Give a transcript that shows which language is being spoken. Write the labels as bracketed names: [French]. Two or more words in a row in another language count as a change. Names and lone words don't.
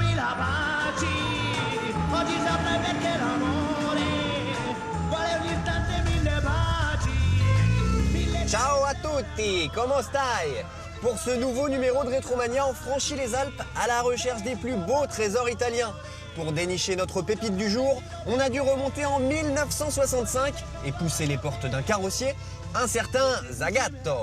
[Italian] baci, oggi saprai perché l'amore vuole un istante mille baci. Ciao à tutti, [French] comment stai? Pour ce nouveau numéro de Rétromania, on franchit les Alpes à la recherche des plus beaux trésors italiens. Pour dénicher notre pépite du jour, on a dû remonter en 1965 et pousser les portes d'un carrossier, un certain Zagato.